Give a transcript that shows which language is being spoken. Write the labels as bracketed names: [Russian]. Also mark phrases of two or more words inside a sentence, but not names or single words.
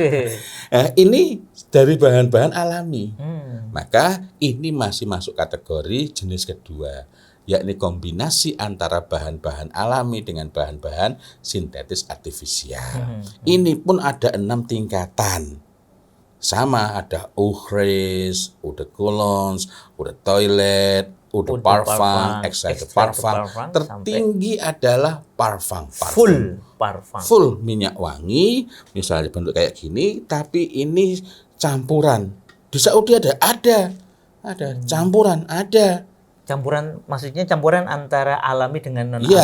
[Indonesian] Ini dari bahan-bahan alami. Maka ini masih masuk kategori jenis kedua, yakni kombinasi antara bahan-bahan alami dengan bahan-bahan sintetis artifisial. Ini pun ada 6 tingkatan. Sama, ada [French] eau fraîche, eau de cologne, eau de toilette, eau de parfum, extrait de parfum. [Indonesian] Tertinggi adalah parfum. Full parfum. Full minyak wangi, misalnya bentuk kayak gini, tapi ini campuran. Di Saudi ada campuran, ada. Campuran maksudnya campuran antara alami dengan non alami.